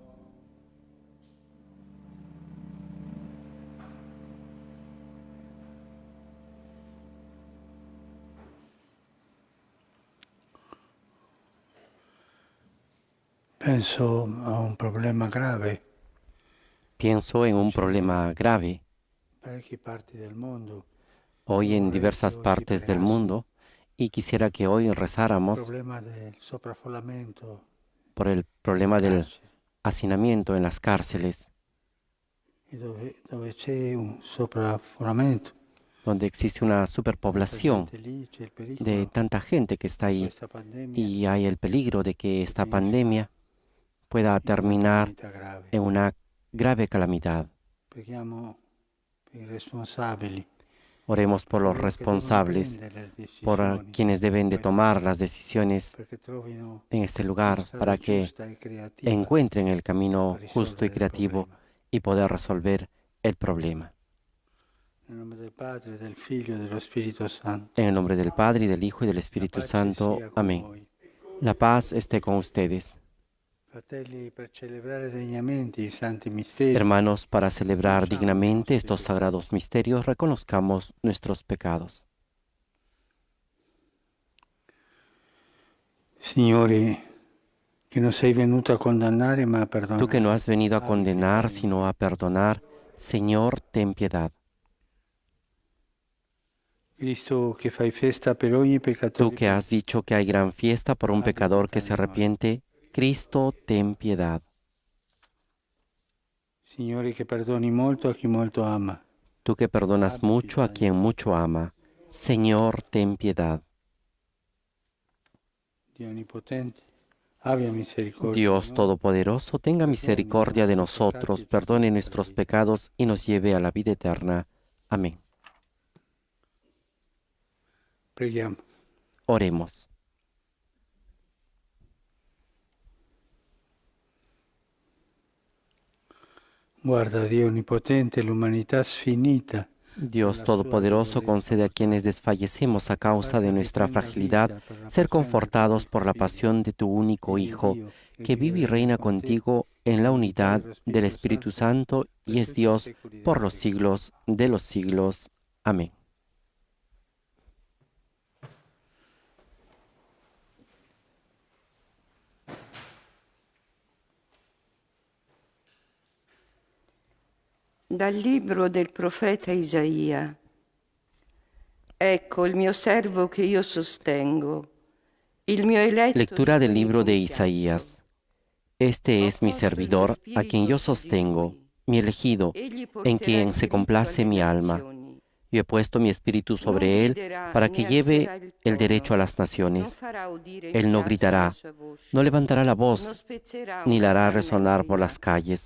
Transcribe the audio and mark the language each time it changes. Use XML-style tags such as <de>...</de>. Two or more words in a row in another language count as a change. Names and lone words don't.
<it>Penso a un problema grave.</it> <es>Pienso en un</es> <it>Oggi</it> <es>problema grave</es> <it>in parecchie parti del mondo</it> <es>hoy</es> <it>e</it> <es>en</es> <it>vorrei che</it> <es>diversas</es> <it>voi si</it> <es>partes del</es> <it>pregasse.</it> <es>mundo y quisiera que hoy</es> <it>Il</it> <es>rezáramos</es> <it>problema del sovraffollamento</it> <es>por el</es> <it>nelle</it> <es>problema del</es> <it>carceri</it> <es>hacinamiento en las cárceles,</es> <it>e dove c'è un sovraffollamento,</it> <es>donde existe una</es> <it>tanta</it> <es>superpoblación</es> <it>gente lì, c'è il</it> <es>de</es> <it>pericolo</it> <es>tanta gente que está</es> <it>che</it> <es>ahí</es> <it>questa pandemia</it> <es>y hay el peligro de que esta</es> <it>finisca</it> <es>pandemia pueda</es> <it>in una</it> <es>terminar</es> <it>calamità grave.</it> <es>en una grave calamidad.</es> <it>Preghiamo per i responsabili,</it> <es>Oremos</es> <it>per</it> <es>por los</es> <it>coloro che devono</it> <es>responsables,</es> <it>prendere le</it> <es>por</es> <it>decisioni</it> <es>quienes</es> <it>in</it> <es>deben de</es> <it>questo</it> <es>tomar las</es> <it>momento,</it> <es>decisiones</es> <it>perché trovino</it> <es>en este</es> <it>una</it> <es>lugar</es> <it>strada</it> <es>para que</es> <it>giusta e creativa</it> <es>encuentren el</es> <it>per</it> <es>camino justo y</es> <it>risolvere il</it> <es>creativo</es> <it>problema.</it> <es>y poder resolver el problema.</es> <it>Nel nome del Padre, del Figlio e dello Spirito Santo.</it> <es>En el nombre del Padre, y del Hijo, y del</es> <it>La</it> <es>Espíritu</es> <it>pace</it> <es>Santo.</es> <it>sia con</it> <es>Amén.</es> <it>voi.</it> <es>La paz esté con ustedes.</es> <it>Fratelli, per celebrare degnamente i santi misteri,</it> <es>Hermanos, para celebrar</es> <it>riconosciamo i</it> <es>dignamente</es> <it>nostri</it> <es>estos</es> <it>peccati.</it> <es>sagrados misterios, reconozcamos nuestros pecados.</es> <it>Signore, che non sei venuto a condannare ma a</it> <es>Tú que no</es> <it>perdonare,</it> <es>has venido a</es> <it>abbi</it> <es>condenar,</es> <it>pietà di</it> <es>sino</es> <it>noi.</it> <es>a perdonar, Señor, ten piedad.</es> <it>Cristo, che fai festa per ogni</it> <es>Tú</es> <it>peccatore</it> <es>que has</es> <it>pentito,</it> <es>dicho que hay gran fiesta por un</es> <it>abbi</it> <es>pecador</es> <it>pietà</it> <es>que se</es> <it>di noi.</it> <es>arrepiente, Cristo, ten piedad.</es> <it>Signore, che perdoni molto a chi molto ama,</it> <es>Tú que perdonas</es> <it>abbi</it> <es>mucho a</es> <it>pietà di</it> <es>quien</es> <it>noi.</it> <es>mucho ama, Señor, ten piedad.</es> <it>Dio Onnipotente, abbia misericordia di</it> <es>Dios</es> <it>noi,</it> <es>Todopoderoso, tenga</es> <it>perdoni i</it> <es>misericordia de</es> <it>nostri peccati</it> <es>nosotros,</es> <it>e ci</it> <es>perdone</es> <it>conduca alla</it> <es>nuestros</es> <it>vita eterna.</it> <es>pecados y nos lleve a la vida eterna. Amén.</es> <it>Preghiamo.</it> <es>Oremos.</es> <it>Guarda, Dio Onnipotente, l'umanità sfinita per</it> <es>Dios</es> <it>la sua</it> <es>Todopoderoso,</es> <it>debolezza</it> <es>concede a quienes</es> <it>mortale.</it> <es>desfallecemos a causa de</es> <it>Farli</it> <es>nuestra</es> <it>riprendere</it> <es>fragilidad</es> <it>vita per la</it> <es>ser</es> <it>passione del tuo</it> <es>confortados por</es> <it>unico</it> <es>la</es> <it>Figlio,</it> <es>pasión de tu único</es> <it>egli è</it> <es>Hijo,</es> <it>Dio e</it> <es>que</es> <it>vive e</it> <es>vive y</es> <it>regna</it> <es>reina</es> <it>con te</it> <es>contigo en la</es> <it>nell'unità</it> <es>unidad</es> <it>dello</it> <es>del</es> <it>Spirito</it> <es>Espíritu</es> <it>Santo</it> <es>Santo y</es> <it>per</it> <es>es</es> <it>tutti i</it> <es>Dios</es> <it>secoli dei</it> <es>por los</es> <it>secoli.</it> <es>siglos de los siglos. Amén.</es> <it>Dal libro del profeta Isaia. Ecco il mio servo che io sostengo, il mio eletto di</it> <es>Lectura del</es> <it>cui mi</it> <es>libro de</es> <it>compiaccio.</it> <es>Isaías. Este</es> <it>Ho</it> <es>es mi</es> <it>posto il mio</it> <es>servidor, a quien</es> <it>spirito</it> <es>yo</es> <it>su di</it> <es>sostengo,</es> <it>lui.</it> <es>mi elegido,</es> <it>Egli</it> <es>en</es> <it>porterà</it> <es>quien</es> <it>il</it> <es>se</es> <it>diritto</it> <es>complace</es> <it>alle</it> <es>mi alma.</es> <it>nazioni.</it> <es>Yo he puesto mi espíritu</es> <it>Non</it> <es>sobre él</es> <it>griderà</it> <es>para que</es> <it>né alzerà</it> <es>lleve</es> <it>il</it> <es>el derecho a</es> <it>tono,</it> <es>las</es> <it>non</it> <es>naciones.</es> <it>farà udire in</it> <es>Él no</es> <it>piazza la</it> <es>gritará,</es> <it>sua voce,</it> <es>no levantará la</es> <it>non</it> <es>voz,</es> <it>spezzerà</it> <es>ni</es> <it>una</it> <es>la hará</es> <it>canna</it> <es>resonar por las</es> <it>incriata,</it> <es>calles.</es>